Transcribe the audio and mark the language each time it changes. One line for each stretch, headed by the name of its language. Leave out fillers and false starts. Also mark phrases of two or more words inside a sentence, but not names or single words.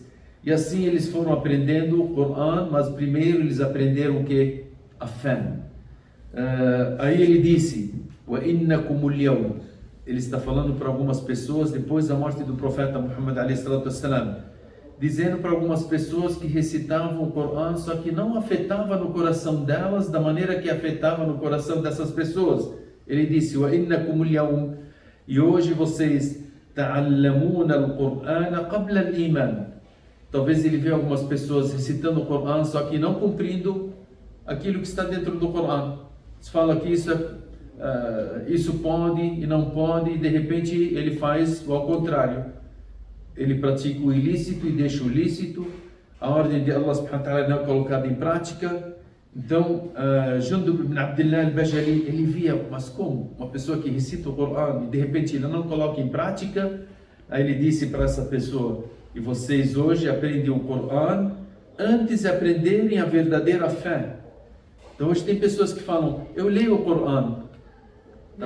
Portuguese: E assim eles foram aprendendo o Corão, mas primeiro eles aprenderam o que? A fé. Aí ele disse:
Arabic: وَإِنَّكُمُ الْيَوْمِ.
Portuguese: Ele está falando para algumas pessoas depois da morte do profeta Muhammad a.s., dizendo para algumas pessoas que recitavam o Corão, só que não afetava no coração delas da maneira que afetava no coração dessas pessoas. Ele disse:
Arabic: وَإِنَّكُمُ الْيَوْمِ.
Portuguese: E hoje vocês
Arabic: تَعَلَّمُونَ الْقُرْآنَ قَبْلَ الْإِيمَانِ.
Portuguese: Talvez ele vê algumas pessoas recitando o Corão, só que não cumprindo aquilo que está dentro do Corão. Se fala que isso pode e não pode, e de repente ele faz o ao contrário. Ele pratica o ilícito e deixa o lícito. A ordem de Allah
Arabic: سبحانه وتعالى
Portuguese: não é colocada em prática. Então, Jundub ibn Abdullah al-Bajali, ele via, mas como? Uma pessoa que recita o Corão e de repente ele não coloca em prática. Aí ele disse para essa pessoa: e vocês hoje aprendem o Corão antes de aprenderem a verdadeira fé. Então hoje tem pessoas que falam: eu leio o Corão, Tá?